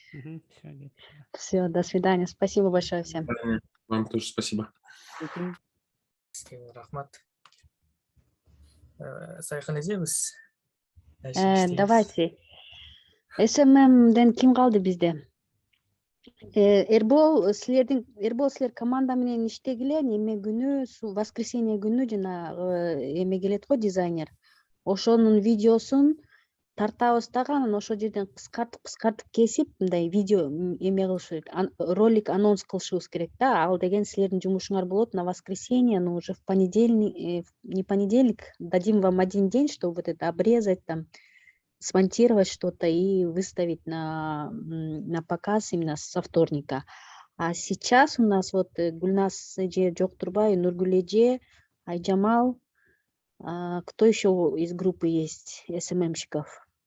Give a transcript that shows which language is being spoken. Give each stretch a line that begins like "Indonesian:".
Russian: Все, нет. Все, до свидания. Спасибо большое всем. Вам тоже спасибо.
Kyrgyz: Рахмат. Сайхан изебиз.
Russian: Давайте.
Kyrgyz: SMM-ден ким калды бизде? Эрбол силер команда менен иштегиле, неме күнү, воскресенье күнү жана эме келет го дизайнер. Ошонун видеосун тартабыз дагы, анан ошол жерден кыскартып кесип, мындай видео эме кылыш керек, ролик анонс кылышыбыз керек да. Ал деген силердин жумушуңар болот
Russian: на воскресенье, но уже в понедельник, не понедельник, дадим вам один день, чтобы вот это обрезать, там, смонтировать что-то и выставить на показ именно со вторника. А сейчас у нас вот Гульнас Эже Жоктурбай, Нургуль Эже, Айджамал, кто еще из группы есть, СММщиков?